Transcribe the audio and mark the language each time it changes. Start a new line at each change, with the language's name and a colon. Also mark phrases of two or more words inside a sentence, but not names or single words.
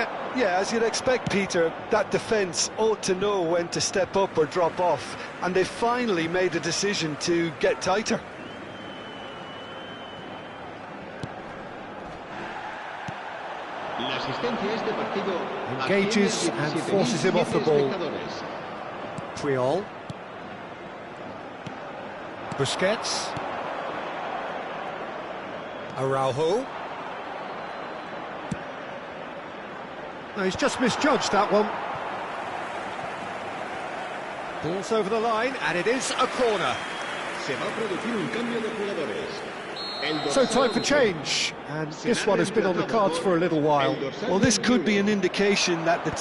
English: Yeah, as you'd expect, Peter, that defence ought to know when to step up or drop off, and they finally made a decision to get tighter. Engages and forces him off the ball. Puyol. Busquets. Araujo. No, he's just misjudged that one. Ball's over the line, and it is a corner. So time for change, and this one has been on the cards for a little while. Well, this could be an indication that the...